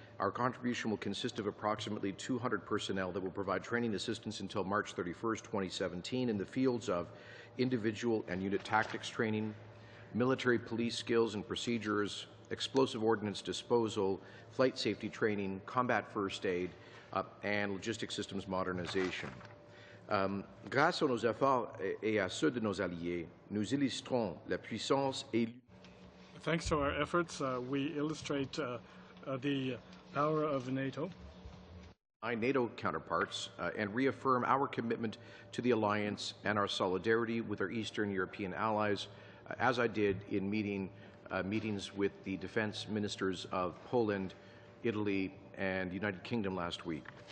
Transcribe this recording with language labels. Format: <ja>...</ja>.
<en>Our contribution will consist of approximately 200 personnel that will provide training assistance until March 31st, 2017 in the fields of individual and unit tactics training, military police skills and procedures, explosive ordnance disposal, flight safety training, combat first aid, and logistics systems modernization.</en> <fr>Grâce à nos efforts et à ceux de nos alliés, nous illustrons la puissance et.</fr> <en>Thanks to our efforts, we illustrate the power of NATO. NATO counterparts and reaffirm our commitment to the alliance and our solidarity with our Eastern European allies, as I did in meetings with the defense ministers of Poland, Italy, and the United Kingdom last week.</en>